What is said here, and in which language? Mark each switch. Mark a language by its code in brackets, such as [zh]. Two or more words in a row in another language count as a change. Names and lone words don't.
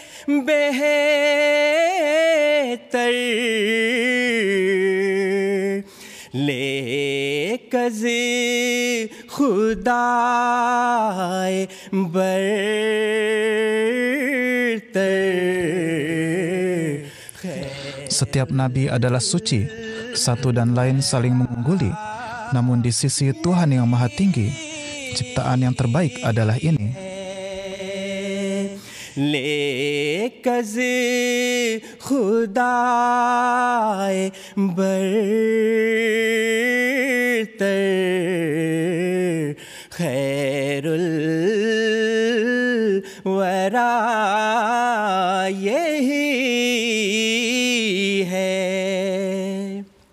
[ur] بہتر، لیک از خدائے برتر. [id] Setiap nabi adalah suci, satu dan lain saling mengungguli. Namun di sisi Tuhan yang Maha Tinggi, ciptaan yang terbaik adalah ini. [ur] لیک از خدائے برتر، خیر الوریٰ یہی ہے,